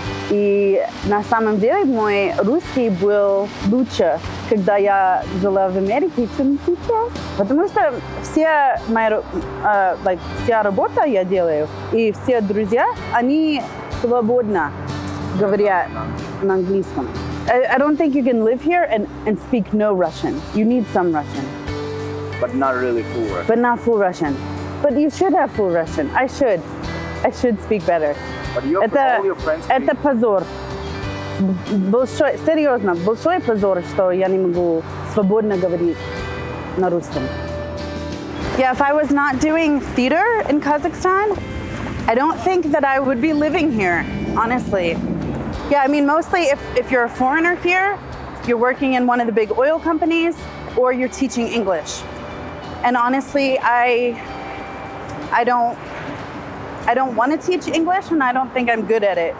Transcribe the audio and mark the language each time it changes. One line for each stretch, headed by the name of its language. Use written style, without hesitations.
Russian: И на самом деле мой русский был лучше, когда я жила в Америке, чем сейчас. Потому что вся работа я делаю, и все друзья, они свободно говорят на английском.
English: I don't think you can live here and speak no Russian. You need some Russian. But not really full Russian. But not full Russian. But you should have full Russian. I should speak better. But all your friends speak.
Russian: Это позор. Серьезно, большой позор, что я не могу свободно говорить на русском.
English: Yeah, if I was not doing theater in Kazakhstan, I don't think that I would be living here, honestly. Yeah, I mean, mostly if you're a foreigner here, you're working in one of the big oil companies, or you're teaching English. And honestly, I don't want to teach English, and I don't think I'm good at it.